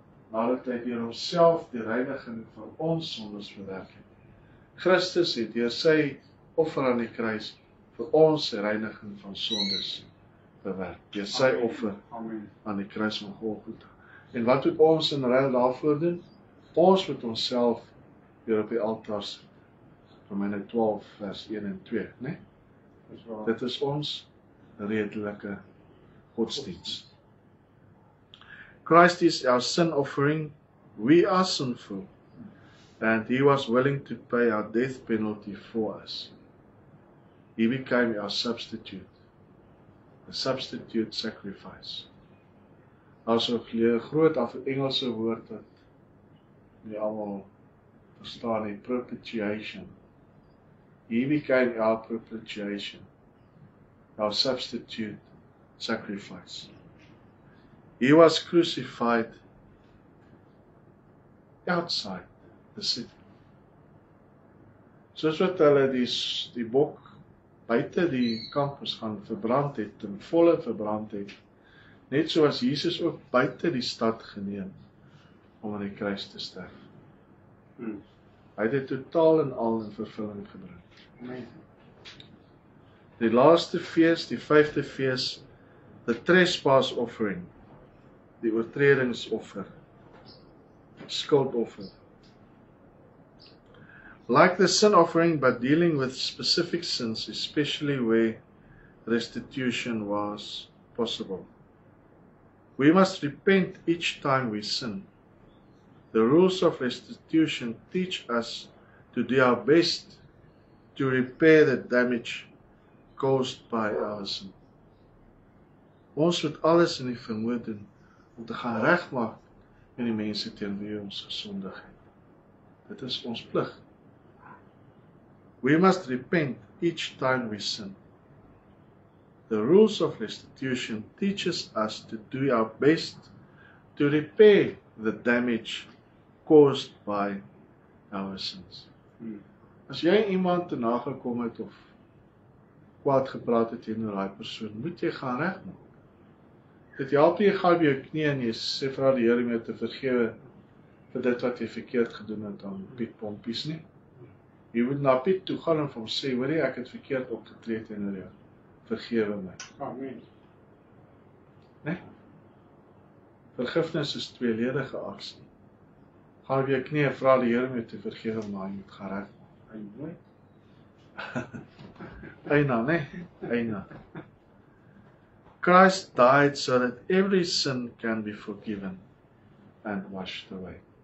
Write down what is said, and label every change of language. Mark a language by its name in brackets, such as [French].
[Afrikaans] Nadat hy deur homself die reiniging van ons sondes bewerk het. Christus het deur sy offer aan die kruis vir ons die reiniging van sondes bewerk. Deur sy offer aan die kruis van Golgotha. En wat moet ons in ruil daarvoor doen? Ons moet onsself weer op die altaar sit. Romeine 12 vers 1 en 2, né? Dit is ons redelike godsdienst. [English] Christ is our sin offering. We are sinful, and He was willing to pay our death penalty for us. He became our substitute, a substitute sacrifice. [Afrikaans] Also, 'n groot Engelse woord wat nie almal verstaan nie, propitiation. [English] He became our propitiation, our substitute sacrifice. He was crucified outside the city. [Afrikaans] Soos wat hulle die bok buite die kamp moes gaan verbrand het, ten volle verbrand het, net soos Jesus ook buite die stad geneem om aan die kruis te sterf. Hy het dit totaal en al in vervulling gebring. Die laaste fees, die 5de fees, [English] the trespass offering, [Afrikaans] die oortredingsoffer, skuldoffer. [English] Like the sin offering, but dealing with specific sins, especially where restitution was possible. We must repent each time we sin. The rules of restitution teach us to do our best to repair the damage caused by our sin. [Afrikaans] Ons moet alles in die vermoë doen om te gaan regmaak met die mense teen wie ons gesondig het. Dit is ons plig. [English] We must repent each time we sin. The rules of restitution teaches us to do our best to repair the damage caused by our sins. [Afrikaans] As jy iemand te nagekom het of kwaad gepraat het teenoor daai persoon, moet jy gaan regmaak. Dit help jy gaan op jou knie en jy sê vra die Here om jou te vergewe vir dit wat jy verkeerd gedoen het aan Piet Pompies nie. Jy moet na Piet toe gaan en vir hom sê, hoorie, ek het verkeerd opgetree teenoor jou. Vergewe my. Amen. Nee? Vergifnis is tweeledige aksie. Gaan op jou knie en vra die Here om jou te vergewe, maar jy moet gaan regmaak. Eina, nee? Eina. [English] Christ died so that every sin can be forgiven and washed away.